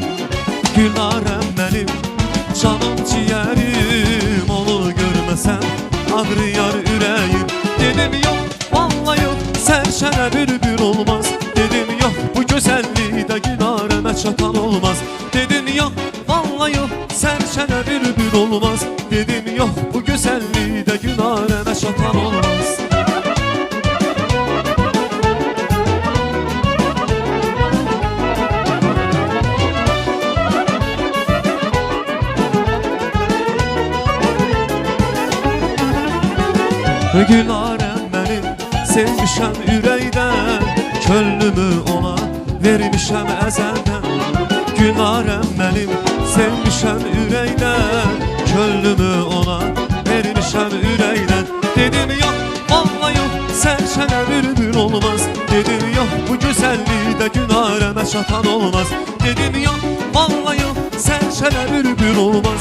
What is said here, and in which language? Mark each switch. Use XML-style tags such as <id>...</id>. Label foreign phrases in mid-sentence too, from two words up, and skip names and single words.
<az>Gülarəm mənim, canım ciğerim. Onu görməsəm, ağrıyar ürəyim. Dedim yox, vallahi yox, sərşənə bülbül olmaz. Dedim yox, bu gözəllikdə Gülarəmə çatan olmaz.</az> <tr>Dedim yok, vallahi yok, serçene bülbül olmaz. Dedim yok, bu güzelliği de Gülareme çatan olmaz. Gülarem benim,</tr> <az>sevmişəm ürəkdən, könlümü ona vermişəm əzəldən.</az> <tr>Gülarem benim,</tr> <az>sevmişəm ürəkdən, könlümü ona vermişəm ürəkdən.</az> <tr>Dedim yok, vallahi yok, serçene bülbül olmaz. Dedim yok, bu güzelliği de Gülareme çatan olmaz. Dedim yok, vallahi yok, serçene bülbül olmaz.</tr>